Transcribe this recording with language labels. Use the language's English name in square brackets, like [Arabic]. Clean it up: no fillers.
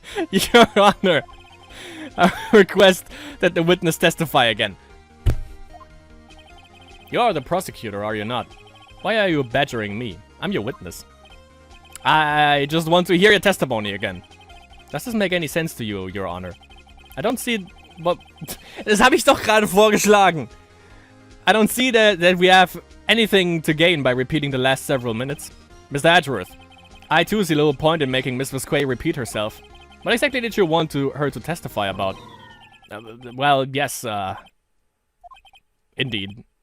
[English] Your Honor, I request that the witness testify again. You are the prosecutor, are you not? Why are you badgering me? I'm your witness. I just want to hear your testimony again. Does this make any sense to you, Your Honor? I don't see... What? [German] Das habe ich doch gerade vorgeschlagen. [English] I don't see that we have anything to gain by repeating the last several minutes. Mr. Edgeworth, I too see little point in making Miss Visquay repeat herself. What exactly did you want her to testify about? Well, yes, indeed.